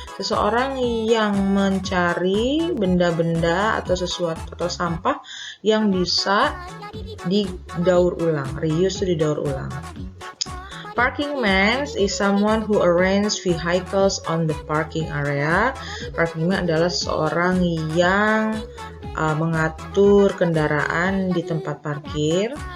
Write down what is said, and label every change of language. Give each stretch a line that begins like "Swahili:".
Indonesian: Seseorang yang mencari benda-benda atau sesuatu atau sampah yang bisa didaur ulang. Reuse itu didaur ulang.
English: Parking man is someone who arrange vehicles on the parking area.
Indonesian: Parking man adalah seorang yang mengatur kendaraan di tempat parkir.